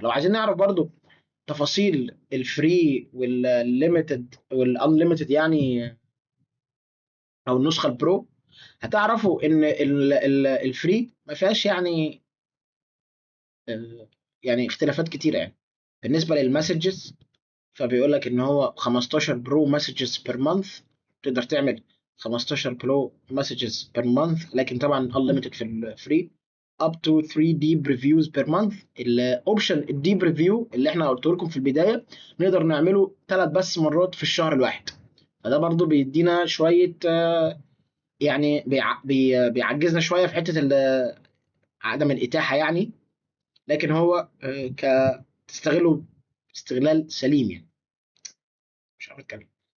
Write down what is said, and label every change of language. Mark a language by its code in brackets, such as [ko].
[ar] لو عايزين نعرف برضو تفاصيل الفري والليميتد والانليميتد يعني، او النسخه البرو، هتعرفوا ان الفري ما فيهاش يعني اختلافات كتيره يعني. بالنسبه للمسجز، فبيقول لك ان هو 15 برو مسجز بير مانث، تقدر تعمل 15 برو مسجز بير مانث، لكن طبعا unlimited في الفري. [en] up to 3 deep reviews per month. [ar] الاوبشن الديب ريفيو اللي احنا قلت لكم في البدايه، نقدر نعمله 3 بس مرات في الشهر الواحد. فده برضو بيدينا شويه يعني بيعجزنا شويه في حته عدم الاتاحه يعني، لكن هو تستغله استغلال سليم يعني. مش عارف اتكلم.